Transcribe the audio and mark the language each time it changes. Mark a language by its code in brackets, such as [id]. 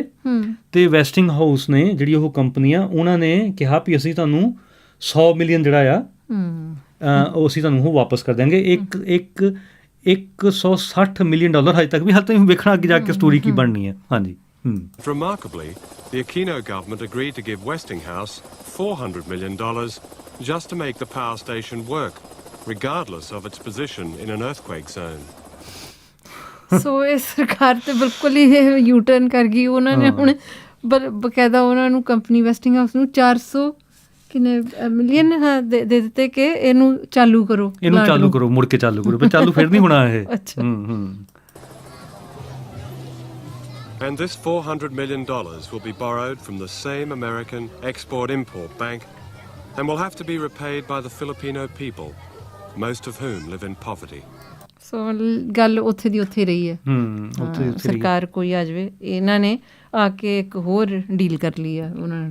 [pa] ਅਤੇ Westing house ਨੇ ਜਿਹੜੀ ਉਹ ਕੰਪਨੀ ਆ ਉਹਨਾਂ ਨੇ ਕਿਹਾ ਵੀ ਅਸੀਂ ਤੁਹਾਨੂੰ 100 ਮਿਲੀਅਨ ਜਿਹੜਾ ਆ ਉਹ ਅਸੀਂ ਤੁਹਾਨੂੰ ਉਹ ਵਾਪਸ ਕਰ ਦਿਆਂਗੇ। 160 ਮਿਲੀਅਨ ਡਾਲਰ ਹਜੇ ਤੱਕ ਵੀ ਹਾਲੇ ਤੱਕ ਵੇਖਣਾ ਅੱਗੇ ਜਾ ਕੇ ਸਟੋਰੀ ਕੀ ਬਣਨੀ ਹੈ। ਹਾਂਜੀ। [en] Remarkably, the Aquino government agreed to give Westinghouse $400 million just to make the power station work, regardless of its position in an earthquake zone. [pa] ਸੋ ਇਹ ਸਰਕਾਰ ਤੇ ਬਿਲਕੁਲ ਹੀ ਇਹ ਯੂ ਟਰਨ ਕਰ ਗਈ। ਉਹਨਾਂ ਨੇ ਹੁਣ ਬਕਾਇਦਾ ਉਹਨਾਂ ਨੂੰ ਕੰਪਨੀ ਵੈਸਟਿੰਗ ਹਾਊਸ ਨੂੰ 400 ਮਿਲੀਅਨ ਦੇ ਦਿੱਤੇ ਕਿ ਇਹਨੂੰ ਚਾਲੂ ਕਰੋ, ਮੁੜ ਕੇ ਚਾਲੂ ਕਰੋ। ਚਾਲੂ ਫਿਰ ਨਹੀਂ ਹੋਣਾ ਇਹ। ਅੱਛਾ। [en] And this $400 million will be borrowed from the same American Export-Import Bank and will have to be repaid by the Filipino people, most of whom live in poverty. [pa] ਸੋ ਗੱਲ ਉੱਥੇ ਦੀ ਉੱਥੇ ਰਹੀ ਹੈ। ਸਰਕਾਰ ਕੋਈ ਆ ਜਾਵੇ, ਇਹਨਾਂ ਨੇ ਆ ਕੇ ਇੱਕ ਹੋਰ ਡੀਲ ਕਰ ਲਈ ਆ ਉਹਨਾਂ ਨੇ।